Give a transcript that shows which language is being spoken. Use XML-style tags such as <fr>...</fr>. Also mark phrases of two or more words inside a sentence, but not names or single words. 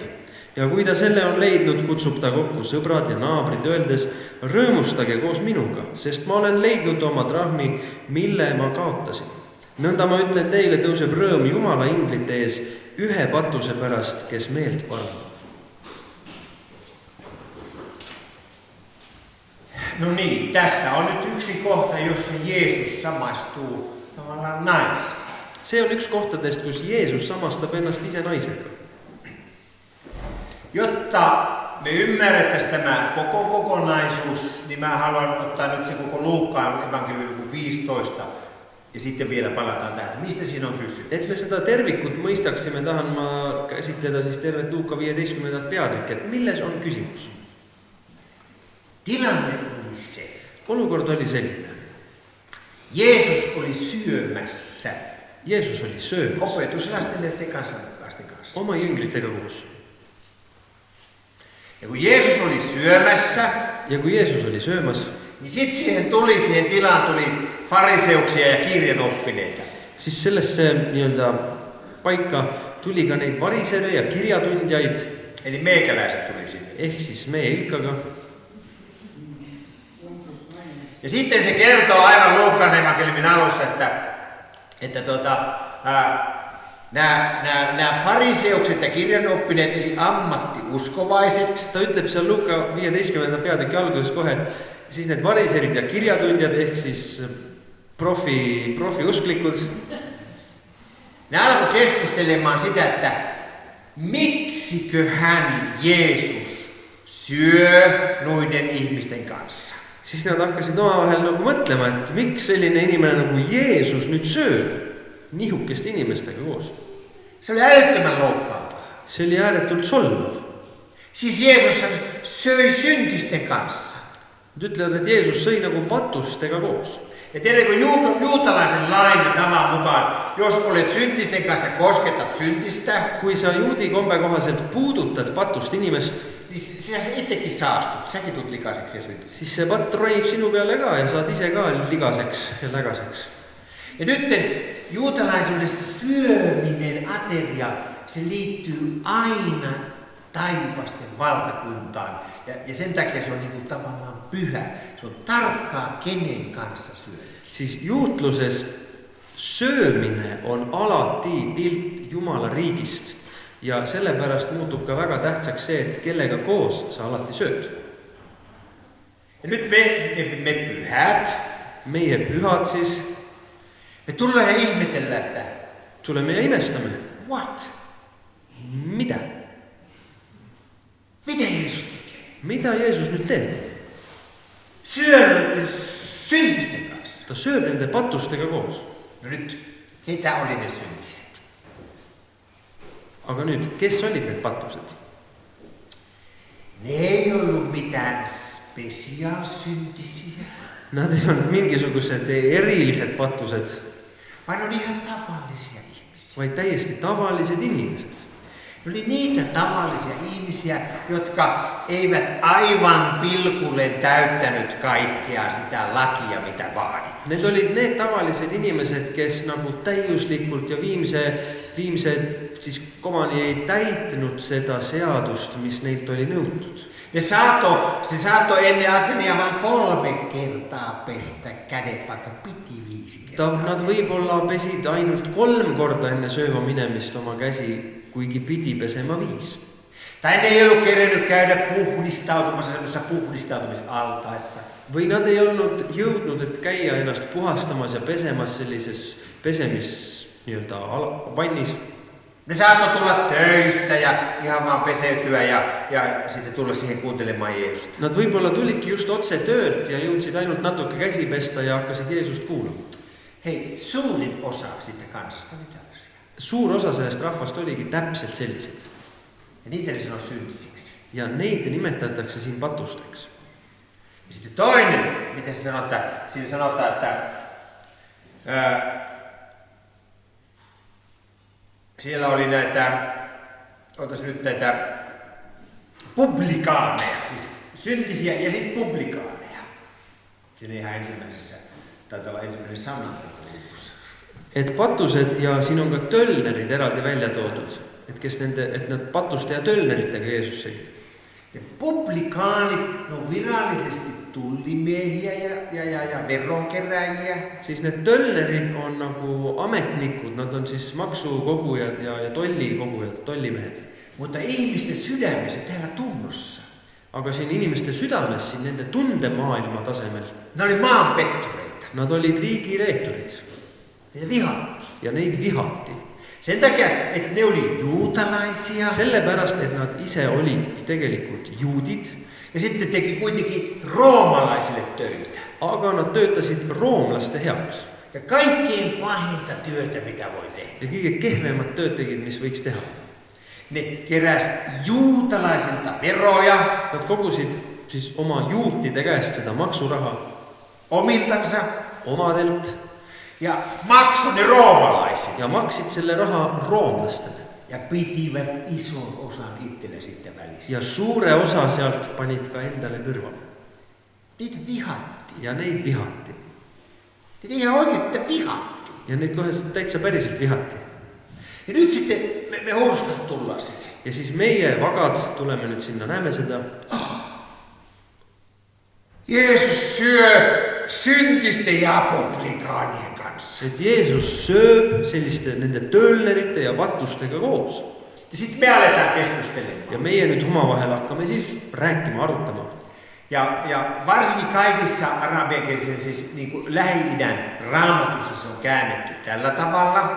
<et>Ja kui ta selle on leidnud, kutsub ta kokku sõbrad ja naabrid, öeldes, rõõmustage koos minuga, sest ma olen leidnud oma drahmi, mille ma kaotasin. Nõnda ma ütlen teile, tõuseb rõõm Jumala inglite ees 1 patuse pärast, kes meelt parandab.</et> <fi>No niin, tässä on nyt yksi kohta, jossa Jeesus samastuu tavallaan naisiin.</fi> <et>See on üks kohtadest, kus Jeesus samastab ennast ise naisega.</et> <fi>Jotta me ymmärrettäisiin tämä koko kokonaisuus, niin mä haluan ottaa nyt se koko Luukkaan evankeliumi 15 ja sitten vielä palataan tähän. Mistä siinä on kysymys?</fi> <et>Et me seda tervikut mõistaksime, tahan ma käsitleda siis tervet Luuka 15. peatükki, et milles on küsimus?</et> <fi>Tilanne oli se.</fi> <et>Olukord oli selline.</et> <fi>Jeesus oli syömässä.</fi> <et>Jeesus oli söömas.</et> <fi>Opetuslasten ja kansalaisten kanssa.</fi> <et>Oma jüngritega koos.</et> <fi>Ja kun Jeesus oli syömässä,</fi> <et>ja kui Jeesus oli söömas,</et> <fi>niin sitten siihen tilaan tuli fariseuksia ja kirjanoppineita.</fi> <et>Siis sellesse nii-öelda paikka tuli ka neid varisere ja kirjatundjaid.</et> <fi>Eli meikäläiset tuli sinne.</fi> <et>Ehk siis meie ilkaga.</et> <fi>Ja sitten se kertoo aivan Luukkaan evankeliumin alussa, että nämä fariseukset ja kirjanoppineet, eli ammattiuskovaiset.</fi> <et>Ta ütleb seal Luuka 15. peatüki alguses kohe, et siis need variserid ja kirjatundjad ehk siis profiusklikud.</et> <fi>Ne alkoi keskustelemaan sitä, että miksiköhän Jeesus syö noiden ihmisten kanssa.</fi> <et>Siis nad hakkasid omavahel nagu mõtlema, et miks selline inimene nagu Jeesus nüüd sööb nihukeste inimestega koos.</et> <fi>Se oli älyttömän loukkaavaa.</fi> <et>See oli ääretult solvav.</et> <fi>Siis Jeesus söi syntisten kanssa.</fi> <et>Nad ütlevad, et Jeesus sõi nagu patustega koos.</et> <fi>Ja tiedätkö, juutalaisen lain ja tavan mukaan, jos olet syntisten kanssa, kosketat syntistä.</fi> <et>Kui sa juudi kombe kohaselt puudutad patust inimest,</et> <fi>niin sinä itsekin saastut. Säkin tulet likaiseksi ja syntiseksi.</fi> <et>Siis see patt ronib sinu peale ka ja saad ise ka ligaseks ja lägaseks.</et> <fi>Ja nyt juutalaisuudessa syöminen, ateria, se liittyy aina taivasten valtakuntaan. Ja sen takia se on niin kuin tavallaan pyhä. Se on tarkkaa, kenen kanssa syödä.</fi> <et>Siis juutluses söömine on alati pilt Jumala riigist. Ja sellepärast muutub ka väga tähtsaks see, et kellega koos sa alati sööd.</et> <fi>Ja nyt me pyhät.</fi> <et>Meie pühad siis.</et> <fi>Me tullaan ja ihmetellään, että</fi> <et>tulemme ja imestame.</et> <fi>What? Mitä? Mitä Jeesus tekee?</fi> <et>Mitä Jeesus nyt teeb?</et> <fi>Syö syntisten kanssa.</fi> <et>Ta sööb nende patustega koos.</et> <fi>No nyt, ketä oli ne syntiset?</fi> <et>Aga nüüd, kes olid need patused?</et> <fi>Ne ei ollut mitään spesiaalsyntisiä.</fi> <et>Nad ei olnud mingisugused erilised patused.</et> <fi>Vaan on ihan tavallisia ihmisiä.</fi> <et>Vaid täiesti tavallised inimesed.</et> <fi>Ne oli niitä tavallisia ihmisiä, jotka eivät aivan pilkulleen täyttänyt kaikkea sitä lakia, mitä vaadit.</fi> <et>Need olid need tavalised inimesed, kes nagu täiuslikult ja viimse siis komani ei täitnud seda seadust, mis neilt oli nõutud.</et> <fi>Se saattoi ennen ateria vain 3 kertaa pestä kädet, vaikka piti 5 kertaa.</fi> <et>Nad võib-olla pesid ainult 3 korda enne sööma minemist oma käsi, kuigi pidi pesema 5.</et> <fi>Tai ne ei ollut kerennyt käydä puhdistautumassa semmoisessa puhdistautumisaltaissa.</fi> <et>Või nad ei olnud jõudnud, et käia ennast puhastamas ja pesemas sellises nii-öelda vannis.</et> <fi>Ne saattoi tulla töistä ja ihan vaan peseytyä ja sitten tulla siihen kuuntelemaan Jeesusta.</fi> <et>Nad võib-olla tulidki just otse töölt ja jõudsid ainult natuke käsi pesta ja hakkasid Jeesust kuulama.</et> <fi>Hei, suurin osa siitä kansasta oli tällaisia.</fi> <et>Suur osa sellest rahvast oligi täpselt sellised.</et> <fi>Ja niitä ne sanoo syntisiksi.</fi> <et>Ja neid nimetatakse siin patusteks.</et> <fi>Ja sitten toinen, miten se sanotaan, siinä sanotaan, että Siellä oli näitä publikaaneja, siis syntisiä ja sitten publikaaneja. Siinä ihan ensimmäisessä, taitaa olla ensimmäinen sana.</fi> <et>Et patused ja siin on ka töllnerid eraldi välja toodud, et nad patuste ja töllneritega Jeesus sõi.</et> <fi>Ja publikaanit, no virallisesti tullimiehiä ja veronkeräjiä.</fi> <et>Siis need töllnerid on nagu ametnikud, nad on siis maksukogujad ja tollikogujad, tollimehed.</et> <fi>Mutta ihmisten sydämessä täällä tunnossa.</fi> <et>Aga siin inimeste südames, siin nende tundemaailma tasemel.</et> <fi>Ne oli maanpettureita.</fi> <et>Nad olid riigireeturid.</et> <fi>Niitä vihattiin.</fi> <et>Ja neid vihati.</et> <fi>Sen takia, että ne oli juutalaisia.</fi> <et>Sellepärast, et nad ise olid tegelikult juudid.</et> <fi>Ja sitten ne teki kuitenkin roomalaisille töitä.</fi> <et>Aga nad töötasid roomlaste heaks.</et> <fi>Ja kaikkein pahinta työtä, mikä voi tehdä.</fi> <et>Ja kõige kehvemad tööd tegid, mis võiks teha.</et> <fi>Ne keräs juutalaisilta veroja.</fi> <et>Nad kogusid siis oma juutide käest seda maksuraha.</et> <fi>Omiltansa.</fi> <et>Omadelt.</et> <fi>Ja maksoi ne roomalaisille.</fi> <et>Ja maksid selle raha roomlastele.</et> <fi>Ja pitivät ison osan itselle sitten välistä.</fi> <et>Ja suure osa sealt panid ka endale kõrvale.</et> <fi>Niitä vihattiin.</fi> <et>Ja neid vihati.</et> <fi>Niitä ihan oikeasti vihatti.</fi> <et>Ja neid kohe täitsa päriselt vihati.</et> <fi>Ja nyt sitten me hurskat tullaan sinne.</fi> <et>Ja siis meie vagad tulemme nüüd sinna, näeme seda.</et> <fi>Jeesus syö syntisten ja publikaanien kanssa.</fi> <et>Et Jeesus sööb selliste nende töölnerite ja patustega koos.</et> <fi>Ja sitten me aletaan keskustelemaan.</fi> <et>Ja meie nüüd omavahel hakkame siis rääkima, arutama.</et> <fi>Ja varsinkin kaikissa arabiankielisissä, siis niin kuin Lähi-idän raamatussa se on käännetty tällä tavalla.</fi>